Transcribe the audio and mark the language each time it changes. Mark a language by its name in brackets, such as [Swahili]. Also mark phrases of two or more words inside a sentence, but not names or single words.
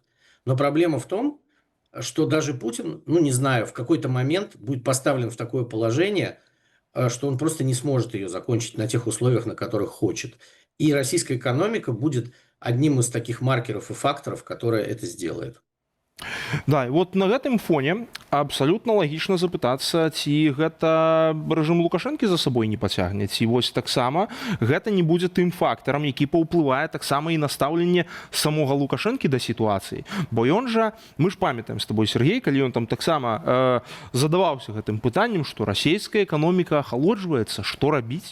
[Russian] Но проблема в том, что даже Путин, ну не знаю, в какой-то момент будет поставлен в такое положение, что он просто не сможет ее закончить на тех условиях, на которых хочет. И российская экономика будет одним из таких маркеров и факторов, которые это сделает. [Belarusian] Да, і вот на гэтым фоне абсалютна лагічна запытацца, ці гэта рэжым Лукашэнкі за сабой не пацягне, ці вось таксама гэта не будзе тым фактарам, які паўплывае таксама і на стаўленне самога Лукашэнкі да сітуацыі. Бо ён жа, мы ж памятаем з табой, Сергей, калі ён там таксама задаваўся гэтым пытаннем, што расійская эканоміка ахалоджваецца, што рабіць?